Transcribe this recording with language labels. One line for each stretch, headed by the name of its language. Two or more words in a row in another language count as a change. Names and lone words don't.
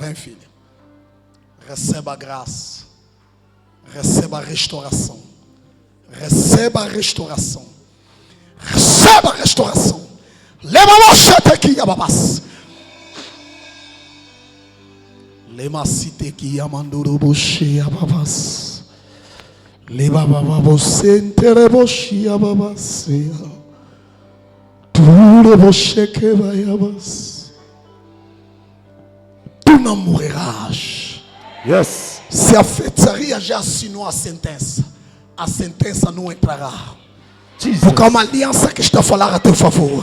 Portuguese: Vem, filha. Receba a graça. Receba a restauração. Receba a restauração. Receba a restauração. Leva a machete aqui, ababás. Lema cite aqui, amanduro boche, ababás. Leva bababose, entere boche, ababás. Tudo boche que vai, ababás. Tu não morrerás. Yes. Se a feitiçaria já assinou a sentença não entrará. Jesus. Porque há uma aliança que está a falar a teu favor.